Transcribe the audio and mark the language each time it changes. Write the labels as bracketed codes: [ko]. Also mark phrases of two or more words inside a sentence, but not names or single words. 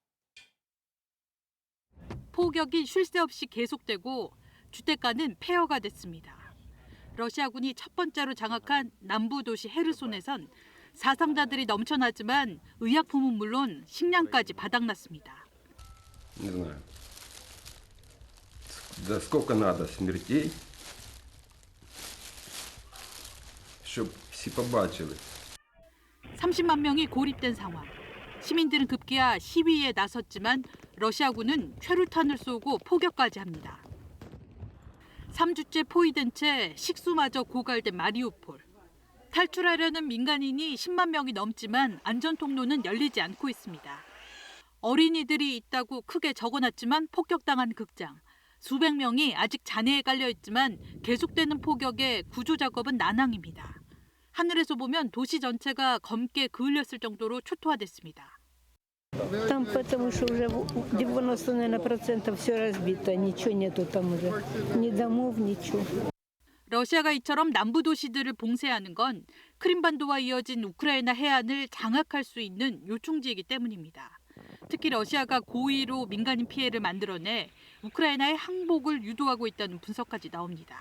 [ko] 폭격이 쉴 새 없이 계속되고 주택가는 폐허가 됐습니다. 러시아군이 첫 번째로 장악한 남부 도시 헤르손에선 사상자들이 넘쳐나지만 의약품은 물론 식량까지 바닥났습니다. [ru] Не знаю. Да сколько надо смертей, [uk] щоб всі побачили. [ko] 30만 명이 고립된 상황. 시민들은 급기야 시위에 나섰지만 러시아군은 최루탄을 쏘고 포격까지 합니다. 3주째 포위된 채 식수마저 고갈된 마리우폴. 탈출하려는 민간인이 10만 명이 넘지만 안전통로는 열리지 않고 있습니다. 어린이들이 있다고 크게 적어놨지만 폭격당한 극장. 수백 명이 아직 잔해에 깔려있지만 계속되는 폭격에 구조 작업은 난항입니다. 하늘에서 보면 도시 전체가 검게 그을렸을 정도로 초토화됐습니다. [ru] Там потому что уже 90% все разбито, ничего нету там уже, ни домов, ничего. [ko] 러시아가 이처럼 남부 도시들을 봉쇄하는 건 크림반도와 이어진 우크라이나 해안을 장악할 수 있는 요충지이기 때문입니다. 특히 러시아가 고의로 민간인 피해를 만들어내 우크라이나의 항복을 유도하고 있다는 분석까지 나옵니다.